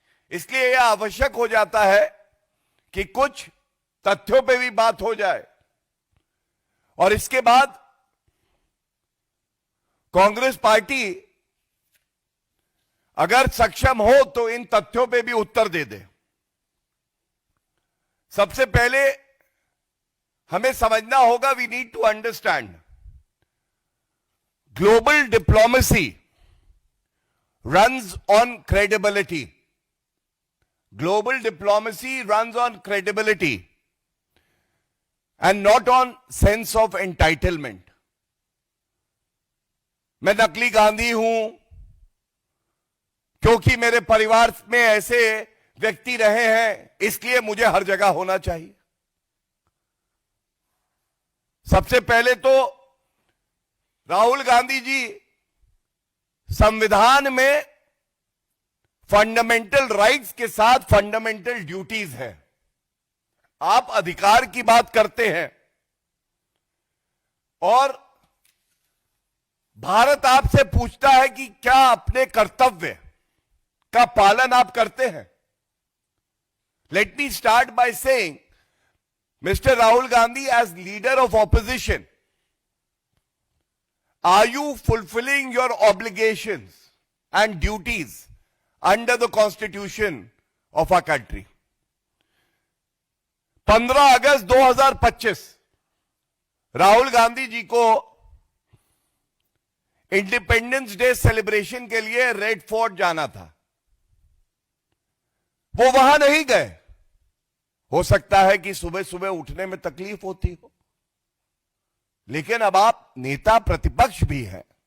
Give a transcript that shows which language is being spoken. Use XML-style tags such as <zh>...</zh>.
<hi>इसलिए यह आवश्यक हो जाता है कि कुछ तथ्यों पे भी बात हो जाए और इसके बाद कांग्रेस पार्टी अगर सक्षम हो तो इन तथ्यों पे भी उत्तर दे दे। सबसे पहले हमें समझना होगा,</hi> <en>We need to understand global diplomacy runs on credibility. Global diplomacy runs on credibility and not on sense of entitlement.</en> <hi>मैं नकली गांधी हूं क्योंकि मेरे परिवार में ऐसे व्यक्ति रहे हैं, इसलिए मुझे हर जगह होना चाहिए। सबसे पहले तो राहुल गांधी जी संविधान में फंडामेंटल राइट्स के साथ फंडामेंटल ड्यूटीज है। आप अधिकार की बात करते हैं और भारत आपसे पूछता है कि क्या अपने कर्तव्य का पालन आप करते हैं।</hi> <en>Let me start by saying, mister Rahul Gandhi, as leader of opposition, are you fulfilling your obligations and duties under the constitution of our country?</en> <hi>15 अगस्त 2025 राहुल गांधी जी को इंडिपेंडेंस डे सेलिब्रेशन के लिए रेड फोर्ट जाना था। वो वहां नहीं गए। हो सकता है कि सुबह सुबह उठने में तकलीफ होती हो, लेकिन अब आप नेता प्रतिपक्ष भी हैं।</hi>